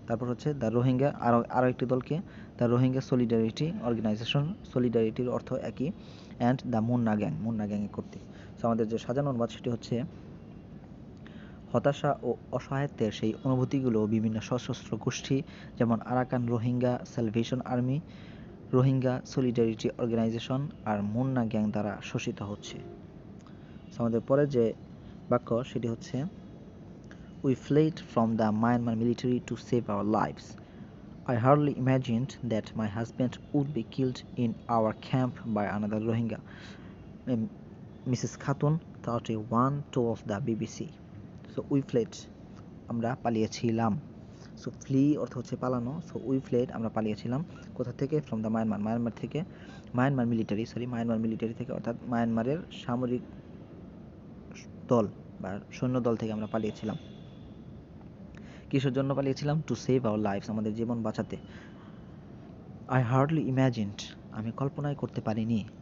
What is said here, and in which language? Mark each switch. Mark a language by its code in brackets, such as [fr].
[bn] তারপর হচ্ছে দ্য রোহিঙ্গা, আরও একটি দলকে দ্য রোহিঙ্গা সলিডারিটি অর্গানাইজেশন, সলিডারিটির অর্থ একই, অ্যান্ড দ্য মুন্না গ্যাংয়ে কর্তৃক। সো আমাদের যে সাজানো অনুবাদ সেটি হচ্ছে হতাশা ও অসহায়ত্বের সেই অনুভূতিগুলো বিভিন্ন সশস্ত্র গোষ্ঠী যেমন Arakan Rohingya salvation army, Rohingya solidarity organisation আর মুন্না গ্যাং দ্বারা শোষিত হচ্ছে। আমাদের পরে যে বাক্য সেটি হচ্ছে [en] We fled from the Myanmar military to save our lives. I hardly imagined that my husband would be killed in our camp by another Rohingya. Mrs. Khatun, 31, told the BBC. So we fled, [bn] আমরা পালিয়েছিলাম। So flea অর্থ হচ্ছে পালানো। [en] so we fled, [bn] আমরা পালিয়েছিলাম কোথা থেকে? [en] from the Myanmar [bn] থেকে, Myanmar military থেকে, অর্থাৎ মায়ানমারের সামরিক দল বা সৈন্য দল থেকে আমরা পালিয়েছিলাম। কিসের জন্য পালিয়েছিলাম? [en] to save our lives, [bn] আমাদের জীবন বাঁচাতে। [en] I hardly imagined, [bn] আমি কল্পনাই করতে পারিনি।